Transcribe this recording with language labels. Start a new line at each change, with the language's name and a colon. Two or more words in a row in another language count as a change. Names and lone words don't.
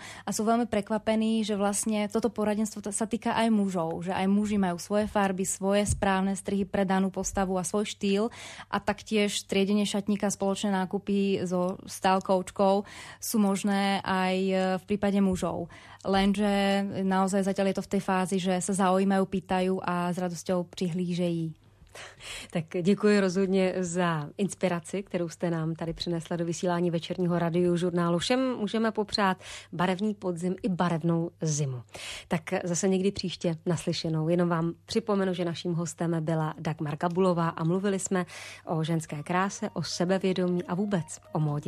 Slovak: A sú veľmi prekvapení, že vlastne toto poradenstvo sa týka aj mužov, že aj muži majú svoje farby, svoje správne strihy pre danú postavu a svoj štýl a taktiež triedenie šatníka, spoločné nákupy so
English: style coachkou
Slovak: sú možné aj v prípade mužov. Lenže naozaj zatiaľ je to v tej fázi, že sa zaujímajú, pýtajú a s radosťou prihlížejí.
Czech: Tak děkuji rozhodně za inspiraci, kterou jste nám tady přinesla do vysílání večerního radiožurnálu. Všem můžeme popřát barevný podzim i barevnou zimu. Tak zase někdy příště naslyšenou. Jenom vám připomenu, že naším hostem byla Dagmar Gabulová a mluvili jsme o ženské kráse, o sebevědomí a vůbec o módě.